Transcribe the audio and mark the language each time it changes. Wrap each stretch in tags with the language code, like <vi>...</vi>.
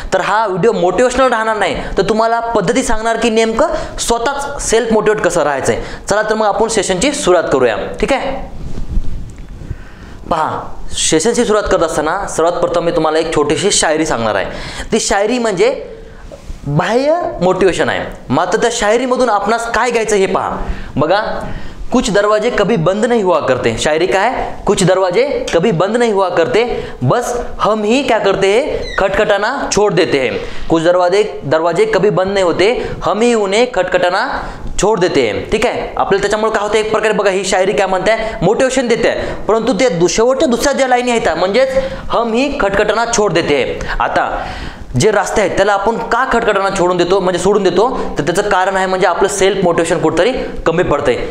<mr>तर हा video motivational राहणार नाही तर तुम्हाला पद्धती सांगणार की नेमकं स्वतःच सेल्फ मोटिवेट कसं राहायचं आहे। चला तर मग आपण सेशनची सुरुवात करूया, ठीक आहे। पहा, सेशनची सुरुवात करत असताना सर्वात प्रथम मी तुम्हाला एक छोटीशी शायरी सांगणार आहे। ती शायरी म्हणजे बाह्य मोटिवेशन आहे, मात्र त्या शायरीमधून आपणास काय घ्यायचं हे पहा। बघा,</mr> <hi>कुछ दरवाजे कभी बंद नहीं हुआ करते, शायरी का है कुछ दरवाजे कभी बंद नहीं हुआ करते, बस हम ही क्या करते हैं खटखटाना छोड़ देते हैं। कुछ दरवाजे कभी बंद नहीं होते, हम ही उन्हें खटखटाना छोड़ देते हैं,</hi> <mr>ठीक आहे। आपल्याला त्याच्यामुळे काय होतं एक प्रकारे बघा ही शायरी काय म्हणते मोटिवेशन देते आहे, परंतु ते शेवटच्या दुसऱ्या ज्या लाईनी आहेत म्हणजेच</mr> <hi>हम ही खटखटाना छोड़ देते हैं।</hi> <mr>आता जे रस्ते आहेत त्याला आपण का खटखटाना सोडून देतो तर त्याचं कारण आहे म्हणजे आपलं सेल्फ मोटिवेशन कुठेतरी कमी पडते।</mr>